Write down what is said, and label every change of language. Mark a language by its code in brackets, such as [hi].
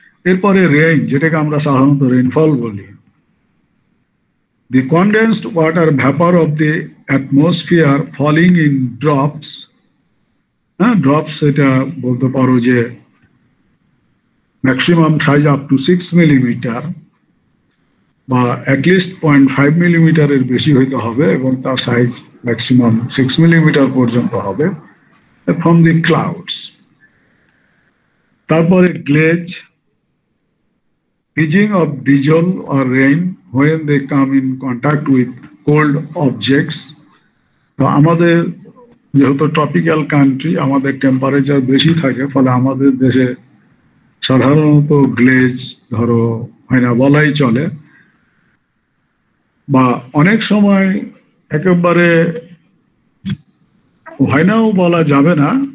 [bn] এরপরে রেইন, যেটাকে আমরা সাধারণত রেইনফল বলি। [en] The condensed water vapor of the atmosphere falling in drops, [bn] drops এটা বলতে পারো যে maximum size up to 6 millimetre, বা অ্যাটলিস্ট 0.5 মিলিমিটারের বেশি হইতে হবে, এবং তার সাইজ ম্যাক্সিমাম 6 মিলিমিটার পর্যন্ত হবে, [en] From the clouds. [bn] তারপরে [en] Glaze, pitching of drizzle or rain when they come in contact with cold objects. [bn] তো আমাদের যেহেতু ট্রপিক্যাল কান্ট্রি, আমাদের টেম্পারেচার বেশি থাকে, ফলে আমাদের দেশে সাধারণত গ্লেজ ধরো হয় না বলাই চলে, বা অনেক সময় একেবারে হয় নাও বলা যাবে না।